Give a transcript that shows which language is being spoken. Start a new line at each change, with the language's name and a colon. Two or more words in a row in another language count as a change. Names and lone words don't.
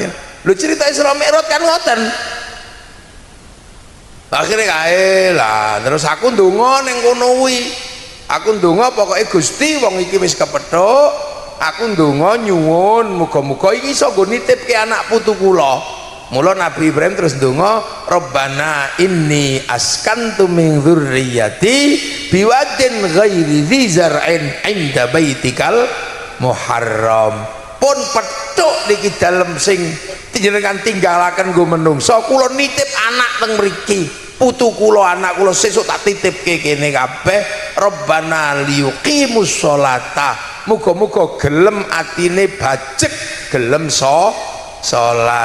Javanese: Lho cerita Isra Mi'raj kan ngoten. Akhirnya kae lah terus aku ndonga ning kono kuwi. Aku ndonga pokoke Gusti wong iki wis kepethuk, aku ndonga nyuwun muga-muga iki iso nggo nitipke anak putu kula. Mula Nabi Ibrahim terus ndonga,
Arabic: ربنا إني أسكنت من ذريتي بواد غير ذي زرع عند بيتك المحرم.
Javanese: Pun petuk niki dalem sing jenengan tinggalaken nggo menungso, kula nitip anak teng mriki. Putu kula anak kula sesuk tak titipke kene kabeh.
Arabic: ربنا ليقيموا الصلاة,
Javanese: muga-muga gelem atine bajek gelem salat.